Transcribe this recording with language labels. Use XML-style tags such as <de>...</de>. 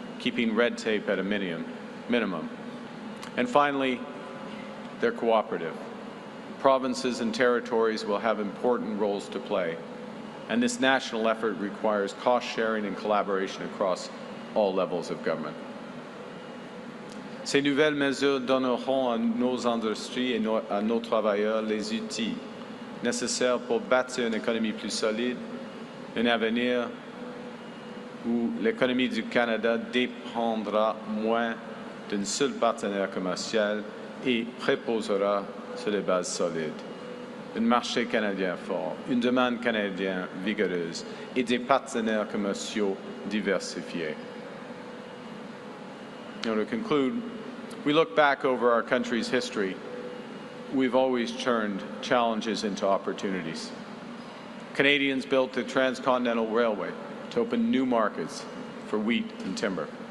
<en>keeping red tape at a minimum. And finally, they're cooperative. Provinces and territories will have important roles to play, and this national effort requires cost-sharing and collaboration across all levels of government.</en> <fr>Ces nouvelles mesures donneront à nos industries et à nos travailleurs les outils nécessaires pour bâtir une économie plus solide, un avenir où l'économie du Canada dépendra moins d'un seul partenaire commercial et reposera sur des bases solides. Un marché canadien fort, une demande canadienne vigoureuse et des partenaires commerciaux diversifiés.</fr> <en>To conclude, we look back over our country's history, we've always turned challenges into opportunities. Canadians built the Transcontinental Railway to open new markets for wheat and timber.</en>